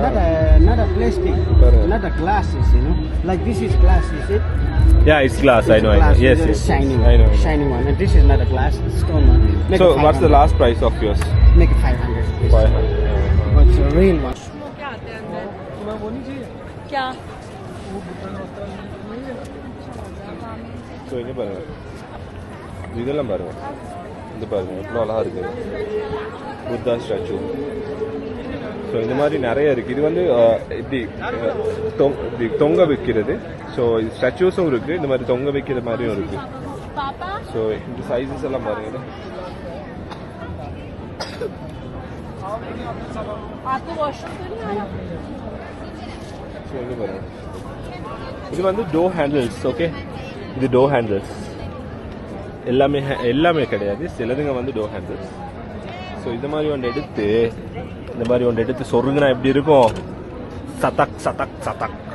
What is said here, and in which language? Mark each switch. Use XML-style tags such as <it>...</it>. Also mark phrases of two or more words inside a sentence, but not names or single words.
<en>Not a plastic. Correct. Not a glasses, Like this is glass, is it? Yeah, it's glass. It's I know. glass. Yes, It's yes. Shining. I know. Shining one. And this is not a glass, it's stone one. Make So it what's the 500. last price of yours? Make it 500 rupees. 500. But it's a real one.</en> <hi>क्या</hi> <ta>ஸோ இங்கே பாருங்க இதெல்லாம் பாருங்க இந்த பாருங்க எவ்வளோ அழகாக இருக்குது</ta> <en>Buddha statue</en> <ta>ஸோ இந்த மாதிரி நிறைய இருக்குது இது வந்து இப்படி தொங்க வைக்கிறது ஸோ இது ஸ்டாச்சூஸும் இருக்குது இந்த மாதிரி தொங்க வைக்கிற மாதிரியும் இருக்குது</ta> <hi>पापा</hi> <ta>ஸோ இந்த சைஸஸ் எல்லாம் பாருங்க</ta> <hi>आपको वॉशरूम तो नहीं आया</hi> <ta>ஸோ இங்கே பாருங்க இது வந்து</ta> <en>door handles</en> <ta>ஓகே இது</ta> <en>door handles</en> <ta>எல்லாமே கிடையாது சிலதுங்க வந்து</ta> <en>door handles</en> <ta>ஸோ இந்த மாதிரி ஒன்று எடுத்து சொருகுனா எப்படி இருக்கும் சதக்</ta>